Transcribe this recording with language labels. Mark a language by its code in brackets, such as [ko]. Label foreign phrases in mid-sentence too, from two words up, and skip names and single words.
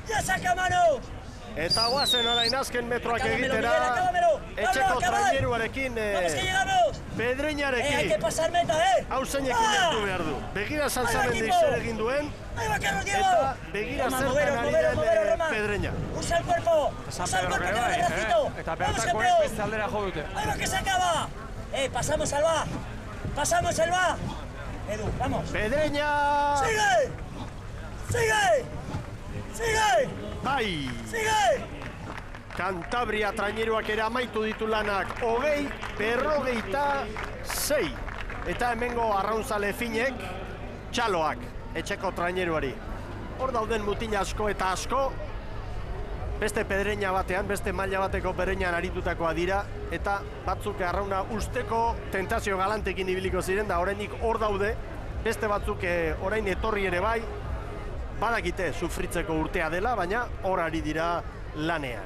[eu] Eta guazen orain azken metroak egitera, etxeko traineruarekin, Pedreñarekin. Hau zeinekin hartu behar du. Begira Salsamendik zer egin duen, eta begira zertan ari den Pedreña. [es] Usa el cuerpo, usa el cuerpo, que no te recito. [eu] Eta bertakoek beste aldera jo dute. [es] Ahí va que se acaba. Pasamos al va. Pasamos el va. Edu, vamos. Pedreña! Sigue. Sigue. Sigue. [eu] Bai! [es] Sigue. [eu] Cantabria traineruak ere amaitu ditu lanak 20-56. Eta hemengo arraunzale finek, txaloak, etxeko traineruari. Hor dauden mutil asko eta asko, beste Pedreña batean, beste maila bateko Pedreñan aritutakoa dira, eta batzuk arrauna usteko tentazio galantekin ibiliko ziren, da oraindik hor daude, beste batzuk orain etorri ere bai, badakite sufritzeko urtea dela, baina hor ari dira lanean.